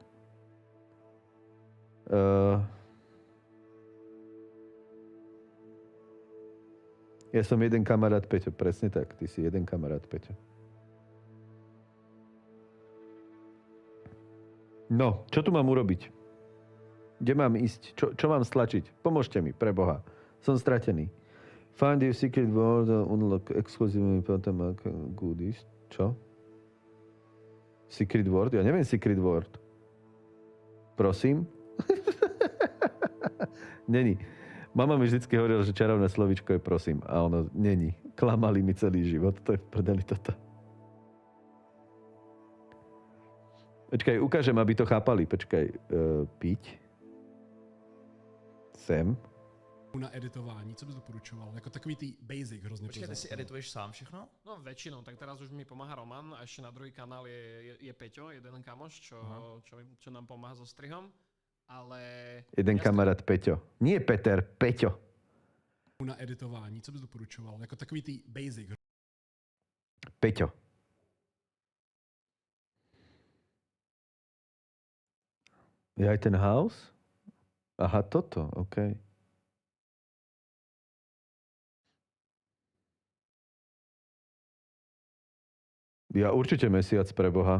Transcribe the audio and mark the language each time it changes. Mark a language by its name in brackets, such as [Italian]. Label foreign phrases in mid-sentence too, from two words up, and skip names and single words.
[Slovak] Ja som jeden kamarát Peťo, presne tak. Ty si jeden kamarát Peťo. No, čo tu mám urobiť? Kde mám ísť? Čo mám stlačiť? Pomôžte mi, pre Boha. Som stratený. [English] Find your secret word, unlock exclusive potom goodies. Čo? Secret word? [Slovak] Ja neviem [English] secret word. [Czech] Prosím? Není. [Slovak] Mama mi vždycky hovorila, že čarovné slovíčko je prosím. A ono není. Klamali mi celý život. To je v prdeli toto. Počkaj, ukážem, aby to chápali. Počkaj, piť. Sem. [Czech] Na editování, co bys doporučoval? Jako takový ty basic hrozně. Počkej, ty si edituješ sám všechno? [Slovak] No väčšinou, tak teraz už mi pomáha Roman a ešte na druhý kanál je Peťo, jeden kamoš, čo nám pomáha so strihom, ale... Jeden kamarát Peťo. Nie Peter, Peťo. [Czech] Na editování, co bys doporučoval? Jako takový ty basic. [Slovak] Peťo. Je aj ten house? Aha, toto, okej. Ja určite mesiac pre Boha.